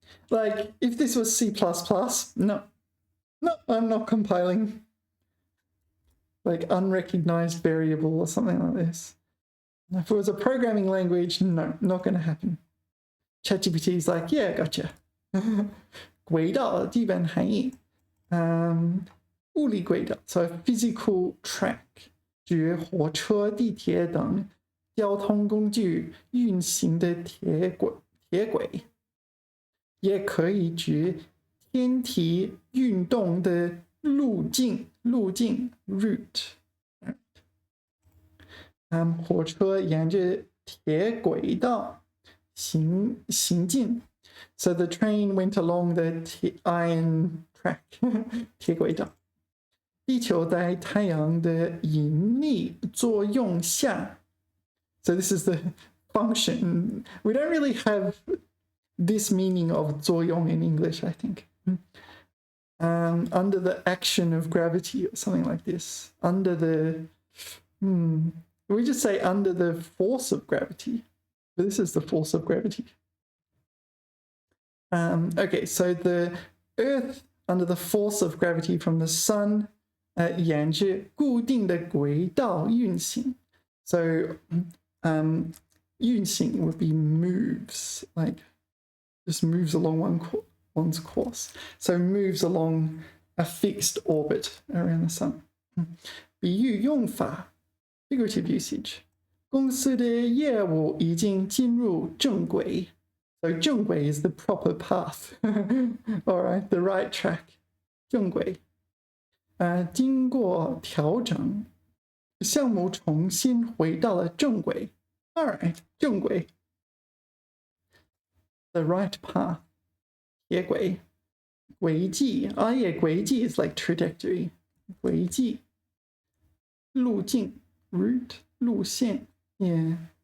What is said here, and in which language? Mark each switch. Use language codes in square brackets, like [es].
[en] Like if this was C++, no, I'm not compiling. Like unrecognized variable or something like this. If it was a programming language, no, not going to happen. ChatGPT is like, yeah, gotcha. [zh] 轨道基本含义，物理轨道 [en] so physical track [zh] 指火车、地铁等交通工具运行的铁轨，也可以指天体运动的路径 route。火车沿着铁轨道行进。 [en] So the train went along the iron track 铁轨道。 [zh] 地球在太阳的引力作用下 [en] So this is the function. We don't really have this meaning of 作用 in English, I think. Under the action of gravity or something like this. Under the... we just say under the force of gravity. But this is the force of gravity. Okay, so the Earth under the force of gravity from the sun [zh] 沿着固定的轨道运行 [en] So 运行 would be moves, like just moves along one's course. So moves along a fixed orbit around the sun. [zh] 比喻用法 [en] figurative usage. [zh] 公司的业务已经进入正轨 So 正轨 [en] is the proper path. All right, the right track. 正轨。 [zh] 经过调整，项目重新回到了正轨。 [en] All right, 正轨。 The right path. 铁轨。轨迹 yeah, 轨迹 is like trajectory. [zh] 轨迹。路径 route 路线 yeah.